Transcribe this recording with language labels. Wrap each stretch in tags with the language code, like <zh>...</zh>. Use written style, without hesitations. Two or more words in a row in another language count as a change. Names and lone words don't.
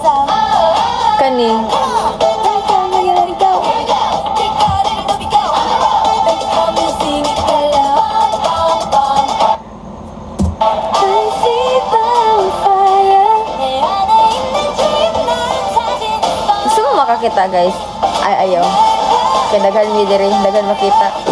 <ceb>kani.</ceb> <ko>길거리를 누비고 music 달려</ko> <en>I see bonfire</en> <ko>내 안에 있는 dream 난 찾은</ko> <ceb>Gusto mo makakita, guys? Ay, ayaw. Kaya daghan mi diri, daghan makita.</ceb>